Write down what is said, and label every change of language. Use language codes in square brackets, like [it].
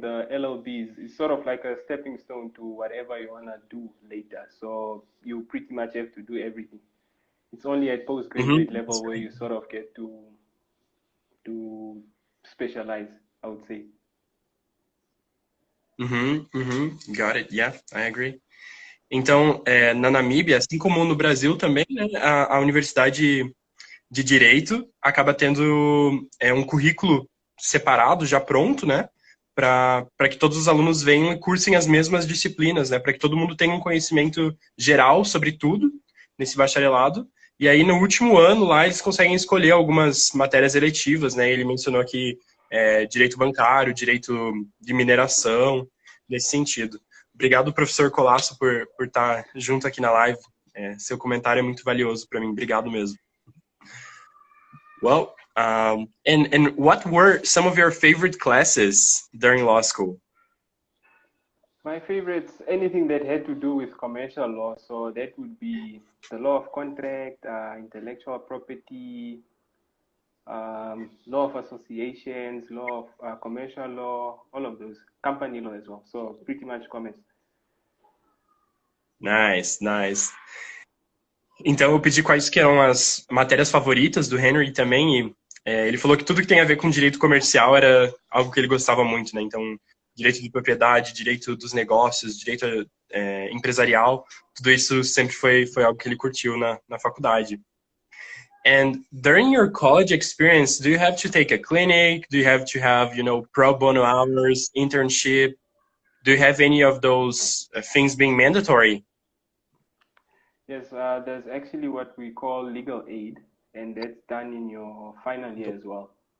[en] The LLBs is sort of like a stepping stone to whatever you want to do later. So you pretty much have to do everything. It's only at postgraduate level where you sort of get to specialize, I would say. Got it. Yeah, I agree. [pt] Então, na Namíbia, assim como no Brasil também, né, a Universidade de Direito acaba tendo um currículo separado, já pronto, né, para que todos os alunos venham e cursem as mesmas disciplinas, né, para que todo mundo tenha um conhecimento geral sobre tudo nesse bacharelado. E aí, no último ano, lá, eles conseguem escolher algumas matérias eletivas, né? Ele mencionou aqui Direito Bancário, Direito de Mineração, nesse sentido. Obrigado, professor Colasso, por estar junto aqui na live. Seu comentário é muito valioso para mim. Obrigado mesmo. [en] Well, and what were some of your favorite classes during law school? My favorites, anything that had to do with commercial law. So that would be the law of contract, intellectual property, law of associations, law of commercial law, all of those. Company law as well. So pretty much commerce. Nice. [pt] Então eu pedi quais que eram as matérias favoritas do Henry também. E ele falou que tudo que tem a ver com direito comercial era algo que ele gostava muito, né? Então, direito de propriedade, direito dos negócios, direito empresarial, tudo isso sempre foi algo que ele curtiu na faculdade. [en] And during your college experience, do you have to take a clinic? Do you have to have, pro bono hours, internship? do you have any of those things being mandatory? Yes, there's actually what we call legal aid, and that's done in your final year as well.